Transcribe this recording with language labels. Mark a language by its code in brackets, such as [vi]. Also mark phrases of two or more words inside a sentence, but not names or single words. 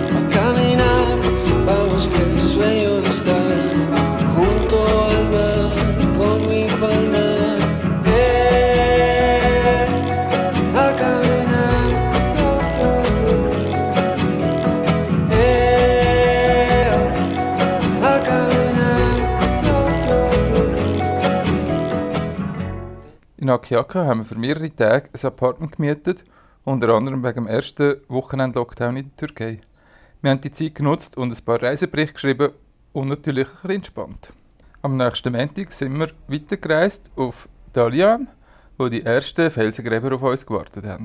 [es] Vamos que sueño de estar junto al mar con mi palma. A caminar. A caminar. [de] In Akyaka haben wir für mehrere Tage ein Apartment gemietet, unter anderem wegen dem ersten Wochenend-Lockdown in der Türkei. Wir haben die Zeit genutzt und ein paar Reiseberichte geschrieben und natürlich ein bisschen entspannt. Am nächsten Montag sind wir weitergereist auf Dalyan, wo die ersten Felsengräber auf uns gewartet haben.